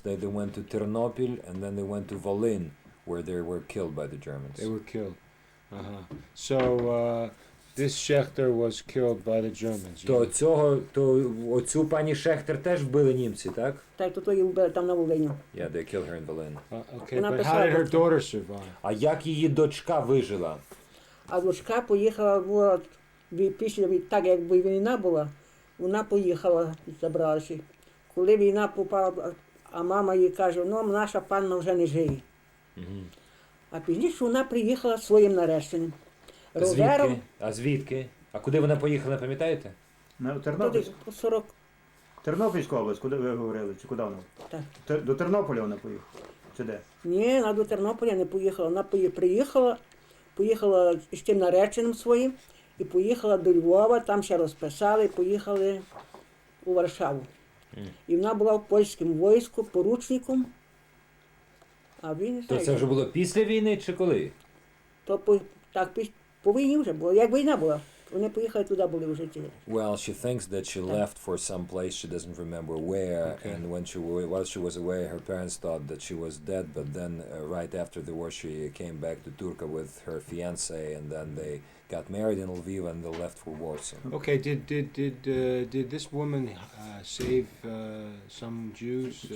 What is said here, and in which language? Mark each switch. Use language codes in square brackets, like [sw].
[en] They went to Ternopil and then they went to Volyn where they were killed by the Germans. They were killed. So this Schechter was killed by the Germans. [uk] То оцю пані Шехтер теж вбили німці, так? Так, то її вбили там на Волині. Yeah, they killed her in Volyn. Okay, but how did her daughter survive? А як її дочка вижила? А дочка поїхала, була, так якби війна була, вона поїхала, забралася. Коли війна попала, а мама їй каже, ну наша панна вже не живе. А пізніше вона приїхала своїм нареченим. Ровером, Звідки? А звідки? А куди вона поїхала, не пам'ятаєте? На туди, Тернопільську. по 40, Тернопільська область, куди ви говорили? Чи куди вона? так. До Тернополя вона поїхала? Чи де? Ні, вона до Тернополя не поїхала. Вона поїхала з тим нареченим своїм і поїхала до Львова, там ще розписали, і поїхали у Варшаву. І вона була в польському війську поручником. А він не То знаю, це вже було після війни чи коли? то по війні вже було, як війна була. Вони поїхали туди, були вже ті. [en] Well, she thinks that she left for some place she doesn't remember where, and while she was away, her parents thought that she was dead. But then, right after the war, she came back to Turka with her fiance, and then they got married in Lviv, and they left for Warsaw. Okay, did this woman save some Jews?